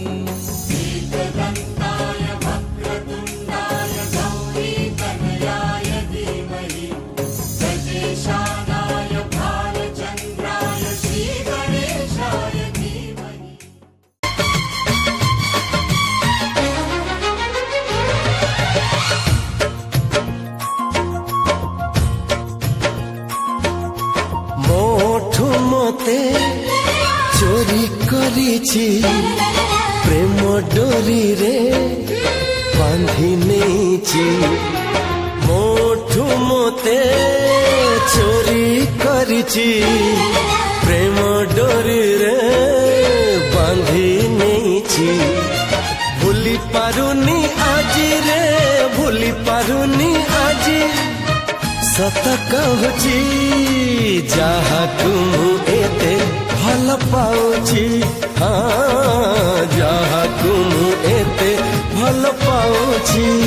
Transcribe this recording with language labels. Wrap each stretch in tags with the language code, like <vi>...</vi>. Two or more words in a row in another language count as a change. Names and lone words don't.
<sa>एकदन्ताय वक्रतुण्डाय गौरीतनयाय धीमहि गजेशानाय भालचन्द्राय श्रीगणेशाय धीमहि।</sa> <or>ମୋଠୁ ମତେ ଚୋରୀ କରିଛି ପ୍ରେମ ଡୋରୀ ରେ ବାନ୍ଧୀ ନେଛି ମୋଠୁ ମତେ ଚୋରୀ କରିଛି ପ୍ରେମ ଡୋରୀ ରେ ବାନ୍ଧୀ ନେଛି ଭୁଲୀ ପାରୁନୀ ଆଜୀ ରେ ଭୁଲୀ ପାରୁନୀ ଆଜୀ ସତ କହୁଚୀ ଜହାକୁ ଏତେ ଭଲ ପାଉଚୀ ହଁ ଜହାକୁ ଏତେ ଭଲ ପାଉଚୀ</or>